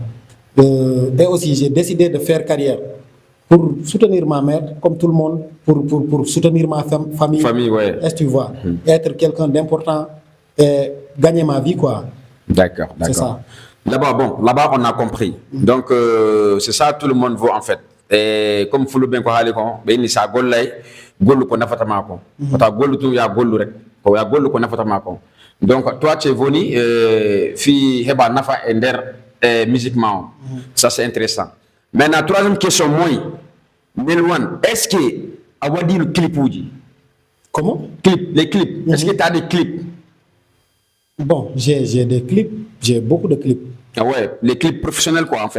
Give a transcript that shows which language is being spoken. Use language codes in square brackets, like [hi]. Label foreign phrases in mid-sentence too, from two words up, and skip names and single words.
[fr] Et aussi, j'ai décidé de faire carrière pour soutenir ma mère, comme tout le monde, pour soutenir ma famille. Famille, ouais. Est-ce que tu vois? Être quelqu'un d'important et gagner ma vie, quoi. D'accord, C'est d'accord. ça. Là-bas, on a compris. Donc, c'est ça, tout le monde veut en fait. Et comme [ff] Foulou Ben Kohale, ben ni sa gollay, gollu ko nafatama ko. Kota gollu tu ya gollu rek. Ko ya gollu ko nafatama ko. [fr] Donc, toi, tu es venu, [ff] fi heba nafa ender musiquement. [fr] Ça, c'est intéressant. Maintenant, troisième question, moi, Nelwan, est-ce que, à va dire le clip ou dit? Comment? Les clips. Est-ce que tu as des clips? Bon, j'ai des clips, j'ai beaucoup de clips. Ah ouais, les clips professionnels quoi en fait.